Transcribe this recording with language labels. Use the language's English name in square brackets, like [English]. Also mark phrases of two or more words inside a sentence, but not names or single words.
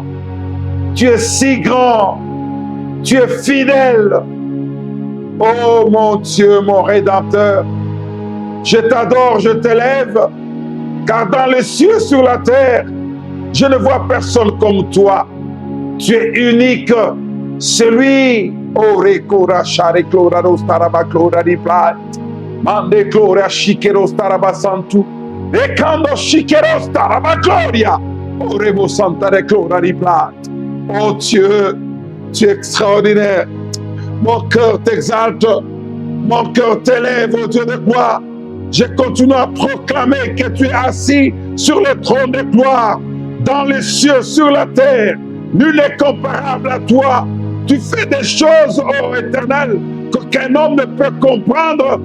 [French] Tu es si grand. Tu es fidèle. Oh mon Dieu, mon Rédempteur. Je t'adore, je t'élève. Car dans les cieux, sur la terre, je ne vois personne comme toi. Tu es unique. Celui, oh, Rekora, Sharekora, Rostaraba, Clora, Riplat, Mande, Clora, Shikeros, Tarabasantu, Ekando, Shikeros, Taraba, Gloria, oh, Rebo Santa, Clora, Riplat. Oh Dieu, tu es extraordinaire. Mon cœur t'exalte, mon cœur t'élève, oh Dieu de gloire. Je continue à proclamer que tu es assis sur le trône de gloire, dans les cieux, sur la terre. Nul n'est comparable à toi. Tu fais des choses, ô Éternel, qu'aucun homme ne peut comprendre.